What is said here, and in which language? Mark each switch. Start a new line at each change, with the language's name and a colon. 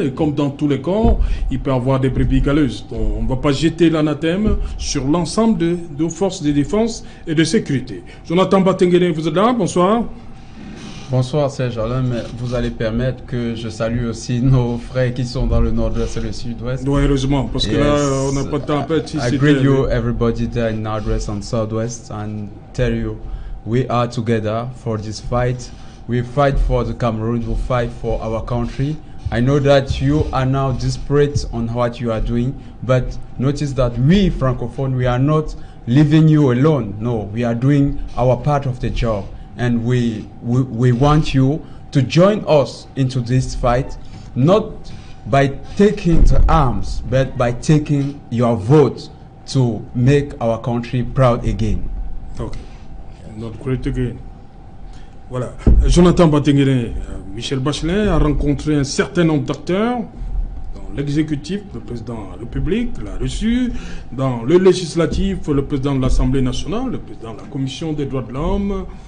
French: Et comme dans tous les corps, il peut y avoir des brebis galeuses. Donc, on ne va pas jeter l'anathème sur l'ensemble de forces de défense et de sécurité. Jonathan Batengene, vous êtes là? Bonsoir. Bonsoir Serge Alain, mais vous allez permettre que je salue aussi nos frères qui sont dans le nord-ouest et le sud-ouest. Oui, heureusement, parce que là, on n'a pas de temps à perdre.
English: I greet you, everybody there in northwest and southwest, and tell you, we are together for this fight. We fight for the Cameroon, we fight for our country. I know that you are now desperate on what you are doing, but notice that we, Francophone, we are not leaving you alone. No, we are doing our part of the job. And we want you to join us into this fight, not by taking the arms, but by taking your vote to make our country proud again. Okay. Not great again.
French: Voilà. Jonathan Batengene, Michel Bachelet a rencontré un certain nombre d'acteurs dans l'exécutif, le président de la République l'a reçu, dans le législatif, le président de l'Assemblée nationale, le président de la Commission des droits de l'homme,